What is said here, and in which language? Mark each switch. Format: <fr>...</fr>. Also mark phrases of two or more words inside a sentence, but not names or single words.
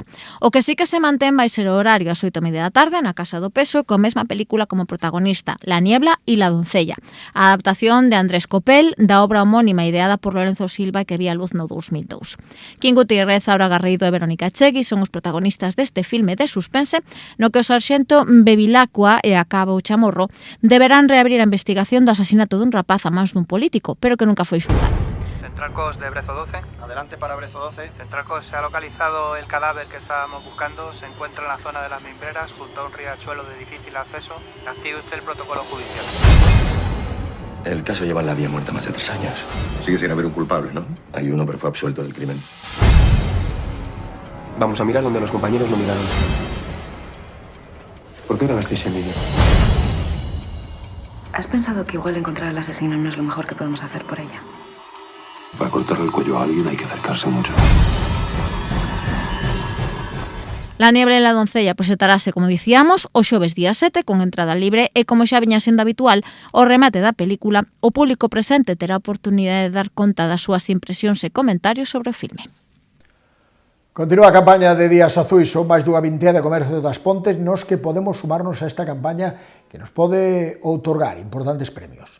<gl>O que sí que se mantén vai ser o horario ás 8:30 da tarde na Casa do Peso, con mesma película como protagonista, La Niebla e La Doncella, a adaptación de Andrés Copel da obra homónima ideada por Lorenzo Silva que vía luz no 2002. Quim Gutiérrez, Aura Garrido e Verónica Chegui son os protagonistas deste filme de suspense no que o sarxento Bevilacqua e a Cabo Chamorro deberán reabrir a investigación do asasinato dun rapaz a mans dun político, pero que nunca foi xulgado.</gl> <es>Centralcos de Brezo 12. Adelante para Brezo 12. Centralcos, se ha localizado el cadáver que estábamos buscando. Se encuentra en la zona de las Mimbreras, junto a un riachuelo de difícil acceso. Active usted el protocolo judicial. El caso lleva en la vía muerta más de 3 años. Sigue sin haber un culpable, ¿no? Hay uno, pero fue absuelto del crimen. Vamos a mirar donde los compañeros lo miraron. ¿Por qué grabasteis el vídeo? ¿Has pensado que igual encontrar al asesino no es lo mejor que podemos hacer por ella? Para cortarle el cuello a alguien hay que acercarse mucho.</es> <gl>La Niebla e La Doncella presentarase, como dicíamos, o xoves día 7 con entrada libre e, como xa viña sendo habitual, o remate da película, o público presente terá a oportunidade de dar conta das súas impresións e comentarios sobre o filme. Continúa a campaña de Días Azuis, son máis dunha vintena de comercio das Pontes nos que podemos sumarnos a esta campaña que nos pode outorgar importantes premios.</gl>